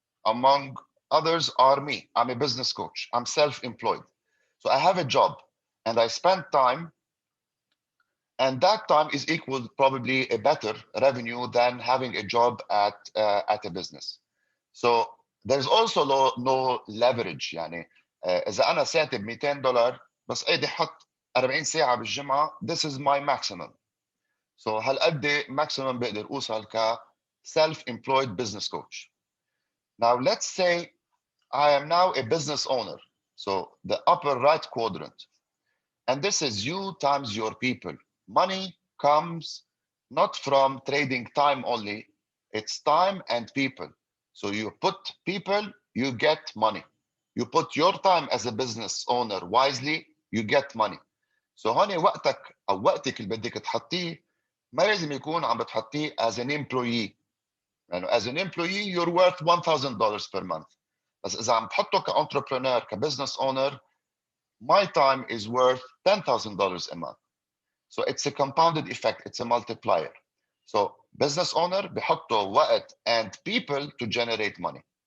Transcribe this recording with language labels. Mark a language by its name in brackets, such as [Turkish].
[English] Among others are me. I'm a business coach. I'm self-employed. So I have a job and I spend time, and that time is equal probably a better revenue than having a job at a business. So there's also no leverage. [Arabic] يعني إذا أنا ساعتي $200 بس أيدي حط 40 ساعة بالجمعة, [English] this is my maximum. So هالقد maximum [Arabic] بقدر أوصل ك [English] self-employed business coach. Now let's say I am now a business owner. So the upper right quadrant. And this is you times your people. Money comes not from trading time only. It's time and people. So you put people, you get money. You put your time as a business owner wisely, you get money. [Arabic] So هون وقتك أو وقتك اللي بدك تحطيه ما لازم يكون عم بتحطيه [English] as an employee. يعني as an employee you're worth $1,000 per month. [Arabic] بس إذا عم تحطه كentrepreneur, [English] كbusiness owner, my time is worth $10,000 a month. So it's a compounded effect. It's a multiplier. So business owner [Arabic] بحطوا وقت [English] and people to generate money.